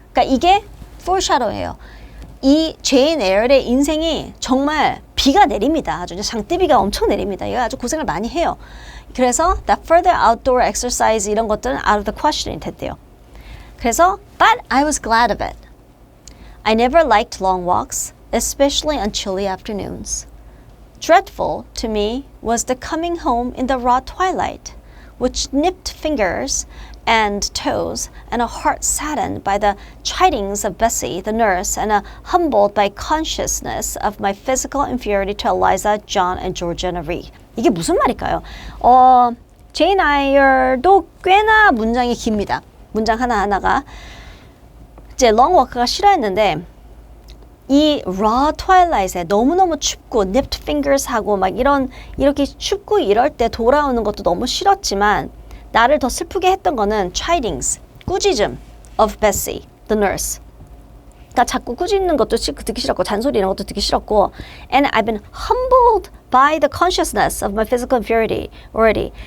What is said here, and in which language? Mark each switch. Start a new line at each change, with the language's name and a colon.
Korean: 그러니까 이게 foreshadow예요. 이 제인 에어의 인생이 정말 비가 내립니다. 아주 장대비가 엄청 내립니다. 얘가 아주 고생을 많이 해요. 그래서
English: that further outdoor exercise
Korean: 이런 것들은
English: out of the question
Korean: 이 됐대요.
English: 그래서 but I was glad of it. I never liked long walks, especially on chilly afternoons. Dreadful to me was the coming home in the raw twilight, which nipped fingers and toes, and a heart saddened by the chidings of Bessie, the nurse, and humbled by consciousness of my physical inferiority to Eliza, John, and Georgiana Reed.
Korean: 이게 무슨 말일까요? 제인 아이얼도 꽤나 문장이 깁니다. 문장 하나하나가. 이제 long walk가 싫어했는데 이 raw twilight에 너무너무 춥고 nipped fingers 하고 막 이렇게 춥고 이럴 때 돌아오는 것도 너무 싫었지만 나를 더 슬프게 했던 거는 chidings, 꾸짖음
English: of Bessie, the nurse.
Korean: 그러니까 자꾸 꾸짖는 것도 듣기 싫었고
English: 잔소리 이런 것도 듣기 싫었고 and I've been humbled by the consciousness of my physical inferiority already.